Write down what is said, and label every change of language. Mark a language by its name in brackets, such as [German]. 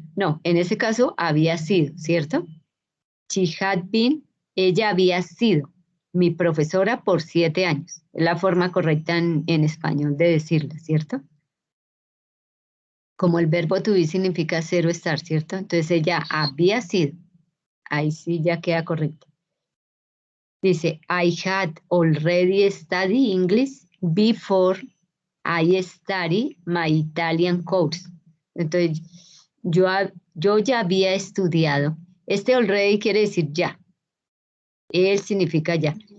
[Spanish] No, en ese caso había sido, ¿cierto? [English] She had been, [Spanish] ella había sido mi profesora por 7 años. Es la forma correcta en español de decirlo, ¿cierto? Como el verbo to be significa 0 estar, ¿cierto? Entonces ella había sido. Ahí sí ya queda correcto. [English] Dice, I had already studied English before I studied my Italian course. [Spanish] Entonces, yo ya había estudiado. Este already quiere decir ya. Él significa ya.